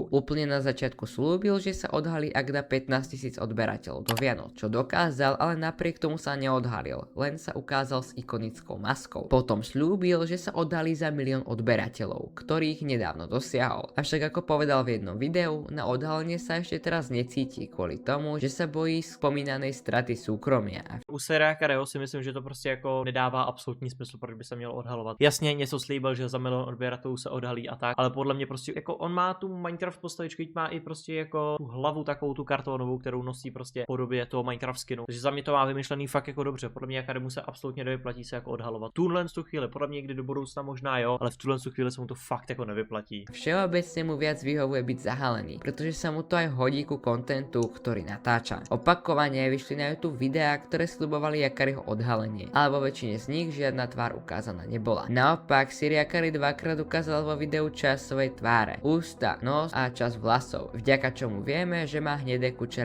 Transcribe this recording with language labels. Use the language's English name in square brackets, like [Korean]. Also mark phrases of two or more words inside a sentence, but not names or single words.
[Slovak] Úplne na začiatku slúbil, že sa odhalí, ak dá 15 000 odberateľov do Vianoc, čo dokázal, ale napriek tomu sa neodhalil, len sa ukázal s ikonickou maskou. Potom slúbil, že sa odhalí za 1 000 000 odberateľov, ktorých nedávno dosiahol. Avšak ako povedal v jednom videu, na odhalenie sa ešte teraz necíti kvôli tomu, že sa bojí spomínanej straty súkromia. [Czech] U Sira Yakariho si myslím, že to prostě jako nedává absolutní smysl, proč by se měl odhalovat. Jasně něco slíbil, že za 1 000 000 odběratelů se odhalí a tak, ale podle mě prostě jako on má tu Minecraft postavičku, má i prostě jako tu hlavu takovou tu kartonovou, kterou nosí prostě v podobě toho Minecraft skinu. Takže za mě to má vymyšlený fakt jako dobře. Podle mě Yakarimu se absolutně nevyplatí se jako odhalovat. Tuhle tu chvíli, podle mě někdy do budoucna možná jo, ale v tuhle chvíli se mu to fakt jako nevyplatí. [Slovak] Všeobecne mu viac vyhovuje byť zahalený, pretože sa mu to aj hodí ku kontentu, ktorý natáča. Opakovane vyšli na YouTube videá, ktoré sľubovali Yakariho odhalenie, ale vo väčšine z nich žiadna tvár ukázaná nebola. Naopak, Sir Yakari dvakrát ukázal vo videu časť svojej tváre, ústa, nos a časť vlasov, vďaka čomu vieme, že má hnedé kučeravé vlasy.